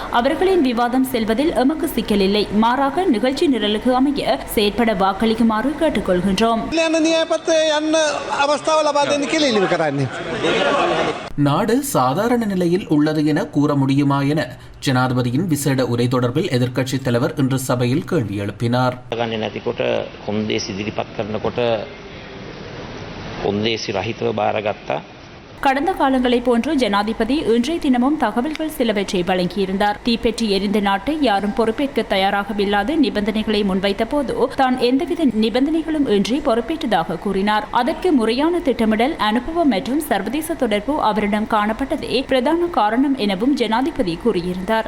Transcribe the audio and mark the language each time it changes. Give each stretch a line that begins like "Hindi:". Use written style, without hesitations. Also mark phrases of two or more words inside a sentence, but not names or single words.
Tamil: அவர்களின் விவாதம் செல்வதில் எமக்கு சிக்கலில்லை. மாறாக நிகழ்ச்சி நிரலுக்கு அமைய செயற்பட வாக்களிக்குமாறு கேட்டுக்கொள்கின்றோம். நாடு சாதாரண நிலையில் உள்ளது என கூற முடியுமா என ஜனாதிபதியின் விசேட உரை தொடர்பில் எதிர்க்கட்சித் தலைவர் இன்று சபையில் கேள்வி எழுப்பினார்.
Sinhala: කොන්දේසි රහිතව බාරගත්තා.
Tamil: கடந்த காலங்களைப் போன்று ஜனாதிபதி இன்றைய தினமும் தகவல்கள் சிலவற்றை வழங்கியிருந்தார். தீப்பெற்றி எரிந்த நாட்டை யாரும் பொறுப்பேற்க தயாராகவில்லாத நிபந்தனைகளை முன்வைத்த போது தான் எந்தவித நிபந்தனைகளும் இன்றி பொறுப்பேற்றதாக கூறினார். அதற்கு முறையான திட்டமிடல், அனுபவம் மற்றும் சர்வதேச தொடர்பு அவரிடம் காணப்பட்டதே பிரதான காரணம் எனவும் ஜனாதிபதி கூறியிருந்தார்.